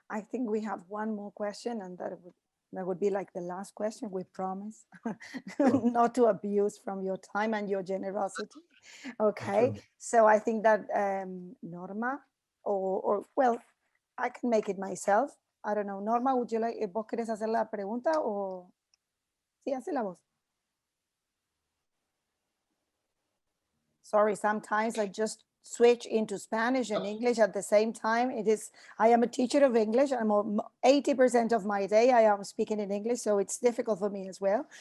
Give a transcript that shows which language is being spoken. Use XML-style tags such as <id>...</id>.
<en>I think we have one more question, and that would be like the last question, we promise. Sure. Not to abuse from your time and your generosity. Okay, so I think that Norma, or well, I can make it myself. I don't know.</en> <es>Norma,</es> <en>would you like,</en> <es>¿vos querés hacer la pregunta o? Sí, hace la voz.</es> <en>sorry, sometimes I just switch into Spanish and English at the same time. I am a teacher of English. 80% of my day I am speaking in English, so it's difficult for me as well.</en>